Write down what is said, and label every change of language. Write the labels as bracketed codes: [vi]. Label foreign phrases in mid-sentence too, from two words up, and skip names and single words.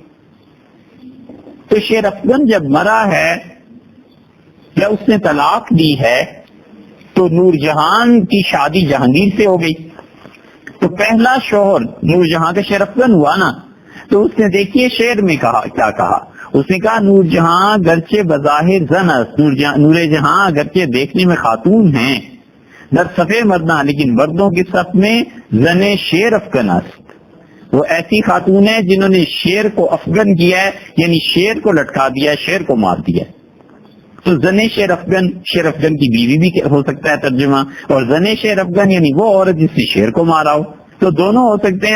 [ur] تو شیر افغن جب مرا ہے یا اس نے طلاق دی ہے تو نور جہان کی شادی جہانگیر سے ہو گئی. تو پہلا شوہر نور جہاں کا شیر افغن ہوا نا. تو اس نے دیکھیے شعر میں کہا، کیا کہا اس نے؟ کہا [fa] نور جہاں گرچہ بظاہر زن است، [ur] نور جہاں گرچہ دیکھنے میں خاتون ہیں، [fa] در صفے مرداں [ur] لیکن مردوں کی صف میں [fa] زن شیر افغن است. [ur] وہ ایسی خاتون ہیں جنہوں نے شیر کو افغن کیا ہے، یعنی شیر کو لٹکا دیا، شیر کو مار دیا. تو زن شیر افغن، شیر افغن کی بیوی بھی ہو سکتا ہے ترجمہ، اور زن شیر افغن یعنی وہ عورت جس نے شیر کو مارا ہو، تو دونوں ہو سکتے ہیں.